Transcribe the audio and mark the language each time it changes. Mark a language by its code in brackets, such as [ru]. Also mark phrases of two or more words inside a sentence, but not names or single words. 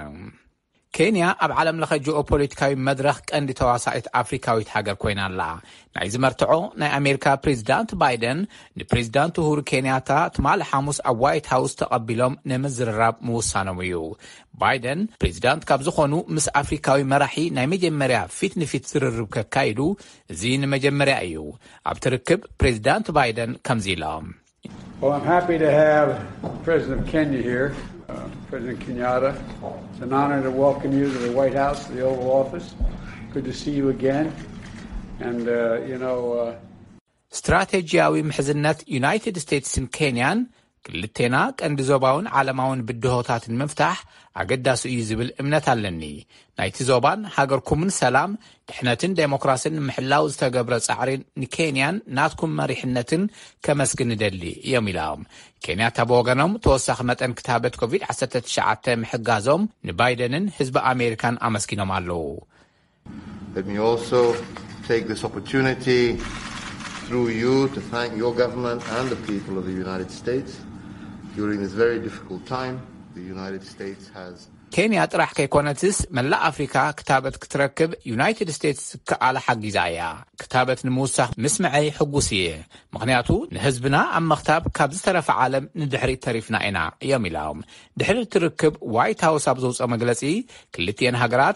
[ti] ኬንያ ኣብ ዓለም ለኸ ጂኦፖለቲካዊ መድረኽ ቀንዲ ተዋሳኢት ኣፍሪካዊት ሃገር ኮይና ኣላ ናይ ዝመርትዖ ናይ ኣሜሪካ ፕሬዚዳንት ባይደን ንፕሬዚዳንት ኡሁሩ ኬንያታ ትማል ሐሙስ ኣብ ዋይት ሃውስ ተቐቢሎም ንምዝርራብ ምውሳኖም እዩ ባይደን ፕሬዚዳንት ካብ ዝኾኑ ምስ ኣፍሪካዊ መራሒ ናይ መጀመርያ ፊት ንፊት ዝርርብ ከካይዱ እዚ ንመጀመርያ እዩ ኣብ ትርክብ ፕሬዚዳንት ባይደን ከምዚ ኢሎም [en] Well, I'm happy to have President of Kenya here, President Kenyatta. It's an honor to welcome you to the White House, the Oval Office. Good to see you again. And, [ti] ስትራቴጂያዊ ምሕዝነት ዩናይትድ ስቴትስን ኬንያን ክልቴና ቀንዲ ዞባውን ዓለማውን ብድሆታትን መፍታሕ ኣገዳሲ እዩ ዝብል እምነት ኣለኒ ናይቲ ዞባን ሃገርኩምን ሰላም ድሕነትን ዴሞክራሲን ምሕላው ዝተገብረ ጻዕሪን ንኬንያን ናትኩም መሪሕነትን ከመስግን ደሊ እዮም ኢሎም ኬንያ ተበወገኖም ተወሳኺ መጠን ክታበት ኮቪድ-19 ምሕጋዞም ንባይደንን ህዝቢ ኣሜሪካን ኣመስጊኖም ኣለዉ [en] Let me also take this opportunity through you to thank your government and the people of the United States. During this very difficult time, the United States has [ti] ኬንያ ጥራሕ ከይኮነትስ መላ ኣፍሪካ ክታበት ክትረክብ ዩናይትድ ስቴትስ ከኣለ ሓጊዛ እያ ክታበት ንምውሳኽ ምስምዐይ ሕጉስ እየ ምክንያቱ ንህዝብና ኣብ መኽታብ ካብ ዝተረፈ ዓለም ንድሕሪ ተሪፍና ኢና እዮም ኢሎም ድሕሪ ትርክብ ዋይት ሃውስ ኣብ ዘውፅኦ መግለፂ ክልቲአን ሃገራት